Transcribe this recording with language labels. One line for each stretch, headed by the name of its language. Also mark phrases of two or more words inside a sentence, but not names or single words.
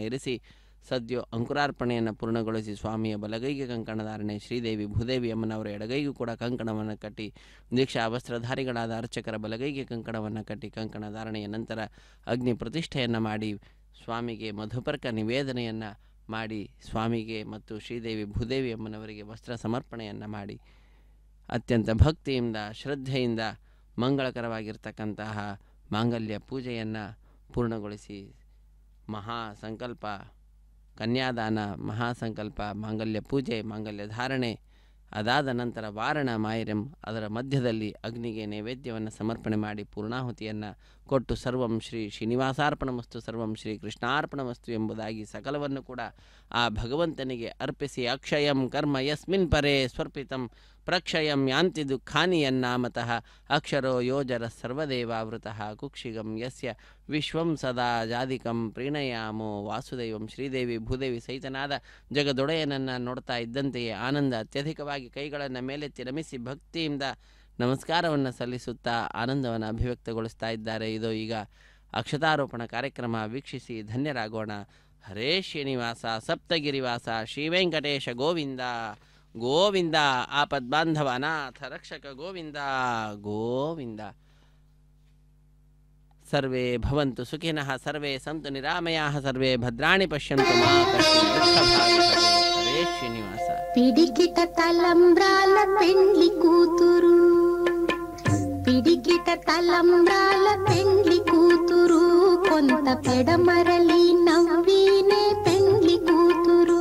Kannada: ಇರಿಸಿ ಸದ್ಯೋ ಅಂಕುರಾರ್ಪಣೆಯನ್ನು ಪೂರ್ಣಗೊಳಿಸಿ ಸ್ವಾಮಿಯ ಬಲಗೈಗೆ ಕಂಕಣಧಾರಣೆ, ಶ್ರೀದೇವಿ ಭೂದೇವಿ ಅಮ್ಮನವರ ಎಡಗೈಗೂ ಕೂಡ ಕಂಕಣವನ್ನು ಕಟ್ಟಿ, ದೀಕ್ಷಾ ವಸ್ತ್ರಧಾರಿಗಳಾದ ಅರ್ಚಕರ ಬಲಗೈಗೆ ಕಂಕಣವನ್ನು ಕಟ್ಟಿ ಕಂಕಣ ಧಾರಣೆಯ ನಂತರ ಅಗ್ನಿ ಪ್ರತಿಷ್ಠೆಯನ್ನು ಮಾಡಿ ಸ್ವಾಮಿಗೆ ಮಧುಪರ್ಕ ನಿವೇದನೆಯನ್ನು ಮಾಡಿ ಸ್ವಾಮಿಗೆ ಮತ್ತು ಶ್ರೀದೇವಿ ಭೂದೇವಿ ಅಮ್ಮನವರಿಗೆ ವಸ್ತ್ರ ಸಮರ್ಪಣೆಯನ್ನು ಮಾಡಿ ಅತ್ಯಂತ ಭಕ್ತಿಯಿಂದ ಶ್ರದ್ಧೆಯಿಂದ ಮಂಗಳಕರವಾಗಿರ್ತಕ್ಕಂತಹ ಮಾಂಗಲ್ಯ ಪೂಜೆಯನ್ನು ಪೂರ್ಣಗೊಳಿಸಿ ಮಹಾಸಂಕಲ್ಪ ಕನ್ಯಾದಾನ, ಮಹಾಸಂಕಲ್ಪ, ಮಾಂಗಲ್ಯ ಪೂಜೆ, ಮಾಂಗಲ್ಯ ಧಾರಣೆ, ಅದಾದ ನಂತರ ವಾರಣ ಮಾಯರಂ, ಅದರ ಮಧ್ಯದಲ್ಲಿ ಅಗ್ನಿಗೆ ನೈವೇದ್ಯವನ್ನು ಸಮರ್ಪಣೆ ಮಾಡಿ ಪೂರ್ಣಾಹುತಿಯನ್ನು ಕೊಟ್ಟು
Sanskrit: ಸರ್ವಂ ಶ್ರೀ ಶ್ರೀನಿವಾಸಾರ್ಪಣಮಸ್ತು, ಸರ್ವಂ ಶ್ರೀ ಕೃಷ್ಣಾರ್ಪಣಮಸ್ತು
Kannada: ಎಂಬುದಾಗಿ ಸಕಲವನ್ನು ಕೂಡ ಆ ಭಗವಂತನಿಗೆ ಅರ್ಪಿಸಿ
Sanskrit: ಅಕ್ಷಯಂ ಕರ್ಮ ಯಸ್ಮಿನ್ ಪರೇ ಸ್ವರ್ಪಿತಂ ప్రక్షయం యాంతి దుఃఖాని యన్నామతః అక్షరో యోజర సర్వదేవావృతః కుక్షిగం యస్య విశ్వం సదా జాదికం ಪ್ರೀಣಯಾಮೋ ವಾಸುದೇವಂ.
Kannada: ಶ್ರೀದೇವಿ ಭೂದೇವಿ ಸಹಿತನಾದ ಜಗದೊಡೆಯನನ್ನು ನೋಡ್ತಾ ಇದ್ದಂತೆಯೇ ಆನಂದ ಅತ್ಯಧಿಕವಾಗಿ ಕೈಗಳನ್ನು ಮೇಲೆತ್ತಿ ನಮಿಸಿ ಭಕ್ತಿಯಿಂದ ನಮಸ್ಕಾರವನ್ನು ಸಲ್ಲಿಸುತ್ತಾ ಆನಂದವನ್ನು ಅಭಿವ್ಯಕ್ತಗೊಳಿಸ್ತಾ ಇದ್ದಾರೆ. ಇದು ಈಗ ಅಕ್ಷತಾರೋಪಣ ಕಾರ್ಯಕ್ರಮ ವೀಕ್ಷಿಸಿ ಧನ್ಯರಾಗೋಣ.
Sanskrit: ಹರೇ ಶ್ರೀನಿವಾಸ ಸಪ್ತಗಿರಿವಾಸ ಶ್ರೀ ವೆಂಕಟೇಶ ಗೋವಿಂದ ಗೋವಿಂದ. ಆಪದ್ಬಾಂಧವ ಅನಾಥ ರಕ್ಷಕ ಗೋವಿಂದ ಗೋವಿಂದ. ಸರ್ವೇ ಭವಂತು ಸುಖಿನಃ, ಸರ್ವೇ ಸಂತು ನಿರಾಮಯಾಃ, ಸರ್ವೇ ಭದ್ರಾಣಿ ಪಶ್ಯಂತು ಮಾ ಕಶ್ಚಿತ್ ದುಃಖಭಾಗ್ ಭವೇತ್. ಹರೇ ಶ್ರೀನಿವಾಸ.
Telugu: పిడికిట తలంబ్రాల పెండ్లి కూతురు, పిడికిట తలంబ్రాల పెండ్లి కూతురు, కొంత పెడమరలి నవ్వినే పెండ్లి కూతురు.